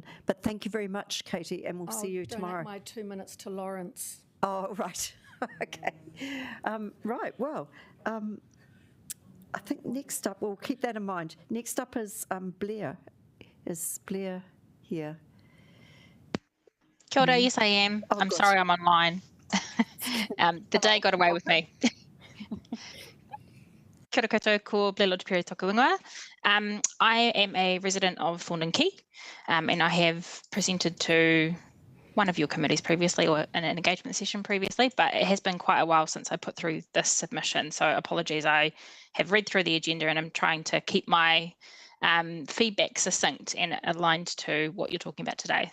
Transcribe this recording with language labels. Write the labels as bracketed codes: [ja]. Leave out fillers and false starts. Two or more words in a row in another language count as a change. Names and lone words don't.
[en] But thank you very much, Katie, and we'll see you tomorrow. I'll donate my 2 minutes to Lawrence. Oh, right. Okay. Right, well, I think next up, we'll keep that in mind. Next up is Blair. Is Blair here? [mi] Kia ora, [en] yes I am. I'm sorry I'm online. The day got away with me. [mi] Kia ora koutou, ko Blair Lodgepere toku ingoa. [en] I am a resident of Thorndon Quay, and I have presented to one of your committees previously or in an engagement session previously, but it has been quite a while since I put through this submission. So apologies, I have read through the agenda and I'm trying to keep my feedback succinct and aligned to what you're talking about today.